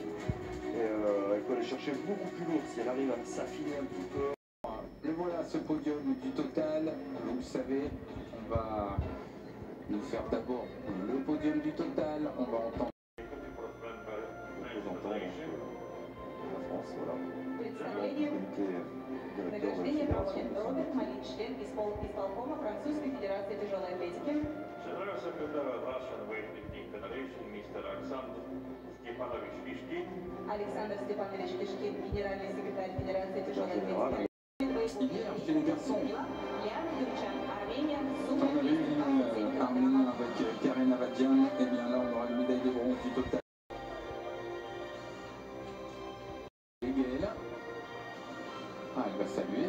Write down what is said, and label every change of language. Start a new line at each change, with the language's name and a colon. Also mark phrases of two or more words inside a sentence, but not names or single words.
French: Et elle peut aller chercher beaucoup plus lourd si elle arrive à s'affiner un petit peu. Le voilà, ce podium du total. Vous le savez, on va nous faire d'abord le podium du total. On va entendre Représentant la France, voilà.
Russian: Награждение проводит Роберт Малик, член исполкома Французской Федерации тяжелой атлетики.
English: General Secretary of Russian Weightlifting Federation, Mr. Alexander Stepanovich Pishkin.
Russian: Александр Степанович Пешкин, генеральный секретарь Федерации тяжелой атлетики.
French: hier chez les garçons.
Russian: Ян Юрчан, Армения,
French: On avait une Arménien avec Karen Avadjian. Et bien là, on aura une médaille de bronze du total. Et Gaël. Ah, elle va saluer.